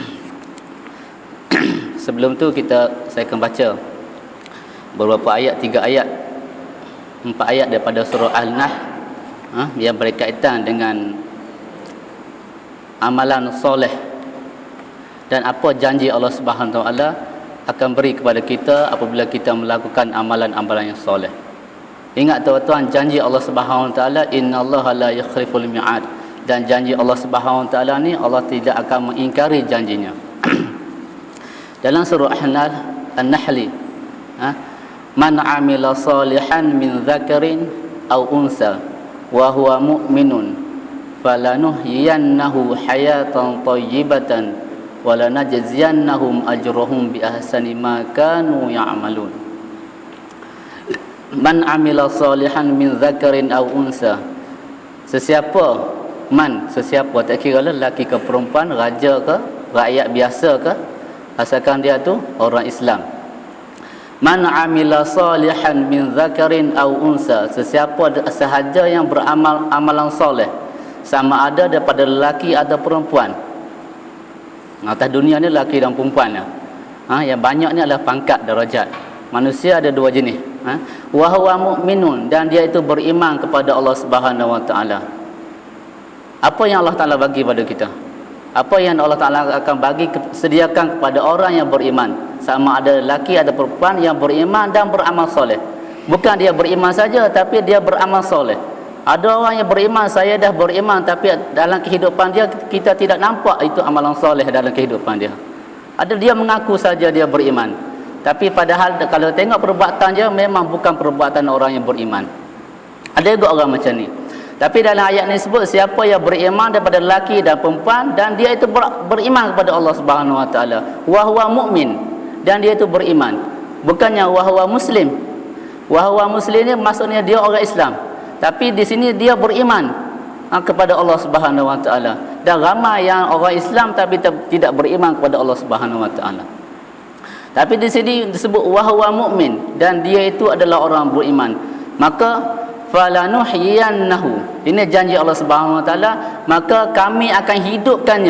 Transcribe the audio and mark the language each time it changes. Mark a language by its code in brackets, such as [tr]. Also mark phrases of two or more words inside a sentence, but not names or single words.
[ms] Sebelum tu saya akan baca beberapa ayat, 3 ayat, 4 ayat daripada surah Al-Nahl yang berkaitan dengan amalan soleh dan apa janji Allah [ar] سبحانه وتعالى [ms] akan beri kepada kita apabila kita melakukan amalan-amalan yang soleh. Ingat tuan-tuan, janji Allah [ar] سبحانه وتعالى, إن الله لا يخلف الميعاد, [ms] dan janji Allah [ar] سبحانه وتعالى [ms] ni Allah tidak akan mengingkari janjinya. Dalam surah An-Nahl, [ar] من عمل صالحا من ذكر أو أنثى وهو مؤمن فلنحيينه حياة طيبة ولنجزينهم أجرهم بأحسن ما كانوا يعملون. من عمل صالحا من ذكر أو أنثى, [ms] sesiapa tak kira lelaki ke perempuan, raja ke rakyat biasa ke, asalkan dia tu orang Islam. [ar] من عمل صالحا من ذكر أو أنثى, [ms] sesiapa sahaja yang beramal amalan soleh, sama ada daripada lelaki atau perempuan. Atas dunia ni lelaki dan perempuan ya. Yang banyak ni adalah pangkat darajat. Manusia ada 2 jenis. [ar] وهو مؤمن, [ms] dan dia itu beriman kepada Allah [ar] سبحانه وتعالى. [ms] Apa yang Allah Taala bagi pada kita? Apa yang Allah Taala akan bagi sediakan kepada orang yang beriman, sama ada lelaki atau perempuan yang beriman dan beramal soleh. Bukan dia beriman saja, tapi dia beramal soleh. Ada orang yang beriman, saya dah beriman, tapi dalam kehidupan dia kita tidak nampak itu amalan soleh dalam kehidupan dia. Ada dia mengaku saja dia beriman, tapi padahal kalau tengok perbuatan dia memang bukan perbuatan orang yang beriman. Ada juga orang macam ni. Tapi dalam ayat ni sebut siapa yang beriman daripada lelaki dan perempuan, dan dia itu beriman kepada Allah [ar] سبحانه وتعالى, وهو مؤمن, [ms] dan dia itu beriman. Bukannya [ar] وهو مسلم. وهو مسلم [ms] ni maksudnya dia orang Islam. Tapi di sini dia beriman kepada Allah [ar] سبحانه وتعالى. [ms] Dan ramai yang orang Islam tapi tidak beriman kepada Allah [ar] سبحانه وتعالى. [ms] Tapi di sini disebut [ar] وهو مؤمن, [ms] dan dia itu adalah orang beriman. Maka falanuhyiyannahu, ini janji Allah [ar] سبحانه وتعالى, [ms] maka kami akan hidupkannya.